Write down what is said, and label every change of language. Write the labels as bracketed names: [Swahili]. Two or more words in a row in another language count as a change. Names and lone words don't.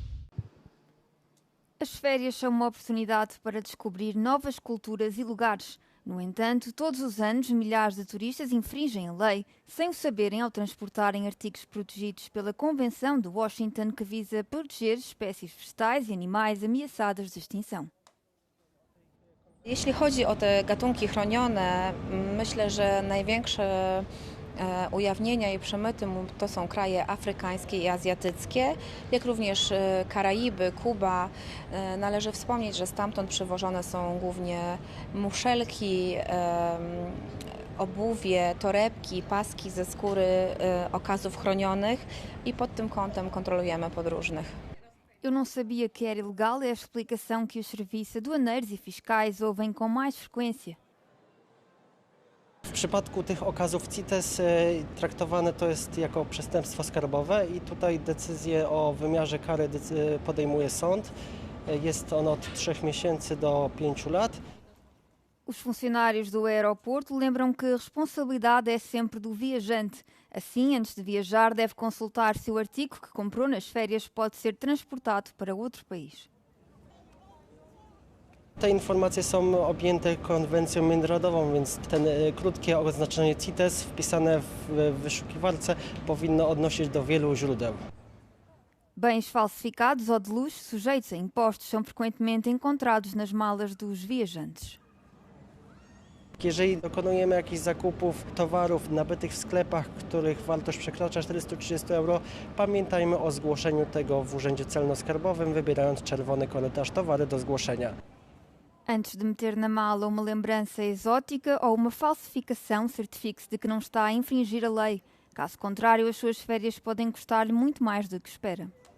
[Portuguese] As férias são uma oportunidade para descobrir novas culturas e lugares, No entanto, todos os anos, milhares de turistas infringem a lei, sem o saberem ao transportarem artigos protegidos pela Convenção de Washington que visa proteger espécies vegetais e animais ameaçadas de extinção. [Polish] Jeśli chodzi o te gatunki chronione, myślę, że największe ujawnienia i przemyty to są kraje afrykańskie i azjatyckie, jak również Karaiby, Kuba. Należy wspomnieć, że stamtąd przywożone są głównie muszelki, obuwie, torebki, paski ze skóry okazów chronionych i pod tym kątem kontrolujemy podróżnych. [Portuguese] Eu não sabia que era ilegal, é a explicação que os serviços aduaneiros e fiscais ouvem com mais frequência. [Polish] W przypadku tych okazów CITES traktowane to jest jako przestępstwo skarbowe i tutaj decyzję o wymiarze kary podejmuje sąd. Jest on od 3 miesięcy do 5 lat. [Portuguese] Os funcionários do aeroporto lembram que a responsabilidade é sempre do viajante. Assim, antes de viajar, deve consultar se o artigo que comprou nas férias pode ser transportado para outro país. [Polish] Te informacje są objęte konwencją międzynarodową, więc ten krótkie oznaczenie CITES wpisane w wyszukiwarce powinno odnosić do wielu źródeł. [Portuguese] Bens falsificados ou de luxo sujeitos a impostos são frequentemente encontrados nas malas dos viajantes. [Polish] Jeżeli dokonujemy jakichś zakupów towarów nabytych w sklepach, których wartość przekracza 430 euro, pamiętajmy o zgłoszeniu tego w Urzędzie Celno-Skarbowym, wybierając czerwony korytarz towary do zgłoszenia. [Portuguese] Antes de meter na mala uma lembrança exótica ou uma falsificação, certifique-se de que não está a infringir a lei. Caso contrário, as suas férias podem custar-lhe muito mais do que espera.